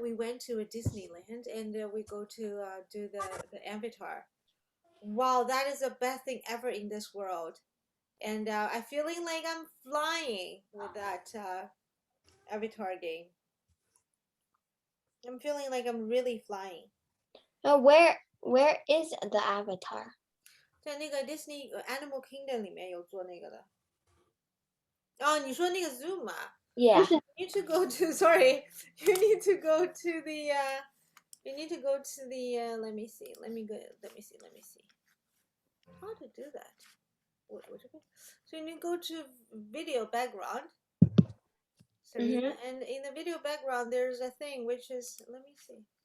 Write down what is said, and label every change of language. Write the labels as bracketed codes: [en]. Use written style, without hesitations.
[en] We went to a Disneyland and we go to do the avatar. Wow, that is the best thing ever in this world. And I'm feeling like I'm flying with that avatar game. I'm feeling like I'm really flying. Where is the avatar? [zh] 在那个 Disney Animal Kingdom 里面有做那个的。哦，你说那个 Zoom 啊？ [en] Yeah. You need to go to sorry. You need to go to the let me see. Let me see. How to do that? So you need to go to video background. Serena, and in the video background there's a thing which is let me see.